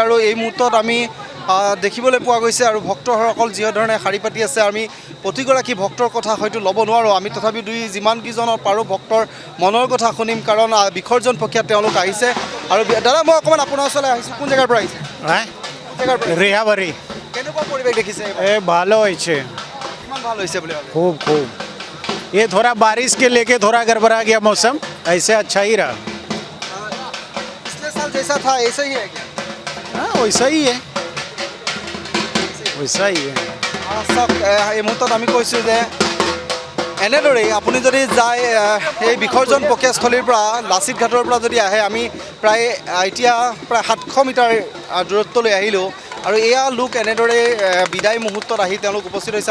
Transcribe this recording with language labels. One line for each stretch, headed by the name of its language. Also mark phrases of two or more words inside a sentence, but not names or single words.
Assamese: আৰু এই মুহূৰ্তত আমি দেখিবলৈ পোৱা গৈছে, আৰু ভক্তসকল যিধৰণে শাৰী পাতি আছে, আমি প্ৰতিগৰাকী ভক্তৰ কথা হয়তো ল'ব নোৱাৰোঁ। আমি তথাপি যিমানকেইজনৰ পাৰোঁ ভক্তৰ মনৰ কথা শুনিম, কাৰণ বিসৰ্জন প্ৰক্ৰিয়াত তেওঁলোক আহিছে। আৰু দাদা মই অকণমান আপোনাৰ ওচৰলৈ আহিছোঁ, কোন জেগাৰ পৰা আহিছে? ৰিহাবাৰী। কেনেকুৱা পৰিৱেশ দেখিছে?
Bangla: ভালো হয়েছে,
Assamese: কিমান ভাল হৈছে বুলি ভাবে?
Hindi: खूब खूब। ये थोड़ा बारिश के लेके थोड़ा गड़बड़ा गया मौसम, ऐसे अच्छा ही रहा। पिछले साल जैसा था ऐसा ही है क्या? हाँ वैसा ही है, वैसा ही है।
Assamese: চাওক, এই মুহূৰ্তত আমি কৈছোঁ যে এনেদৰেই আপুনি যদি যায় এই বিসৰ্জন প্ৰক্ৰিয়াস্থলীৰ পৰা লাচিত ঘাটৰ পৰা যদি আহে, আমি প্ৰায় এতিয়া প্ৰায় 700 মিটাৰ দূৰত্বলৈ আহিলোঁ। আৰু এয়া লোক এনেদৰে বিদায় মুহূৰ্তত আহি তেওঁলোক উপস্থিত হৈছে।